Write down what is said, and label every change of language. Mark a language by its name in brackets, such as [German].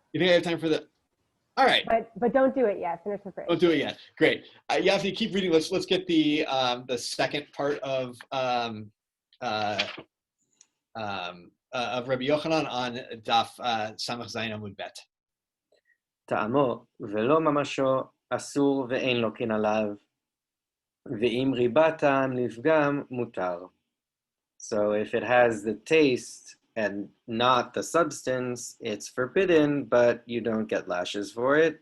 [English] You think I have time for the? All right. But don't do it yet. Finish the phrase. Don't do it yet. Great. You have to keep reading. Let's get the second part of Rabbi Yochanan on Daf Samach Zayin Amud Bet. [Hebrew] טעמו ולא ממשו אסור ואין לו כן עליו, ואם ריבה טעם לפגם מותר. [English] So if it has the taste and not the substance, it's forbidden, but you don't get lashes for it.